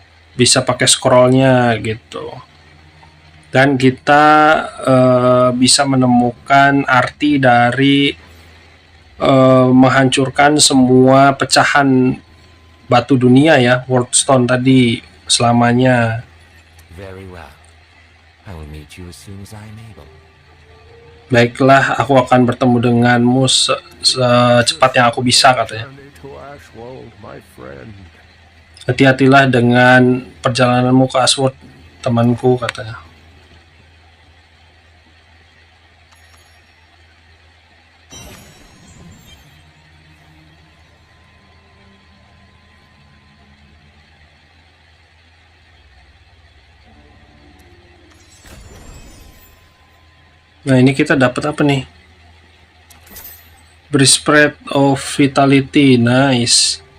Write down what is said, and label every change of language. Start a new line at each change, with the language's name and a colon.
Indonesian: Bisa pakai scrollnya gitu. Dan kita bisa menemukan arti dari menghancurkan semua pecahan batu dunia ya, World Stone tadi, selamanya.
English: Very well. I will meet you as soon as I am able.
Indonesian: Baiklah, aku akan bertemu denganmu secepat yang aku bisa, katanya.
English: Journey to Ashwold, my friend.
Indonesian: Hati-hatilah dengan perjalananmu ke Ashwold, temanku, katanya. Nah, ini kita dapat apa nih?
English: Spread of Vitality, nice.